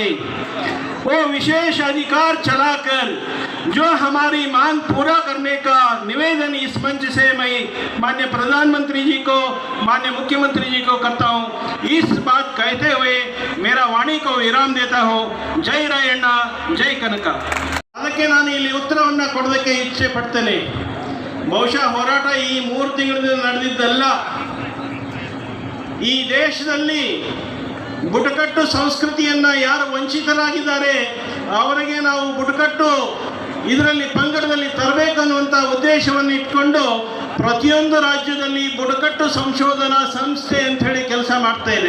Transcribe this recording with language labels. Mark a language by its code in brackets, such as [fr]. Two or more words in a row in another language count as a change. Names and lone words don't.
[hi] वो विशेष अधिकार चलाकर जो हमारी मांग पूरा करने का निवेदन इस मंच से मैं माननीय प्रधानमंत्री जी को, माननीय मुख्यमंत्री जी को करता हूँ. इस बात कहते हुए मेरा वाणी को विराम देता हूँ. जय रायಣ್ಣ, जय ಕನಕ. [kn] ಅದಕ್ಕೆ ನಾನು ಇಲ್ಲಿ ಉತ್ತರವನ್ನು ಕೊಡೋದಕ್ಕೆ ಇಚ್ಛೆ ಪಡ್ತೇನೆ. ಬಹುಶಃ ಹೋರಾಟ ಈ 3 ತಿಂಗಳಿಂದ ನಡೆದಿದ್ದಲ್ಲ. ಈ ದೇಶದಲ್ಲಿ ಬುಡಕಟ್ಟು ಸಂಸ್ಕೃತಿಯನ್ನು ಯಾರು ವಂಚಿತರಾಗಿದ್ದಾರೆ ಅವರಿಗೆ ನಾವು ಬುಡಕಟ್ಟು ಇದರಲ್ಲಿ ಪಂಗಡದಲ್ಲಿ ತರಬೇಕನ್ನುವಂಥ ಉದ್ದೇಶವನ್ನು ಇಟ್ಕೊಂಡು ಪ್ರತಿಯೊಂದು ರಾಜ್ಯದಲ್ಲಿ ಬುಡಕಟ್ಟು ಸಂಶೋಧನಾ ಸಂಸ್ಥೆ ಅಂತ ಹೇಳಿ ಕೆಲಸ ಮಾಡ್ತಾ ಇದೆ.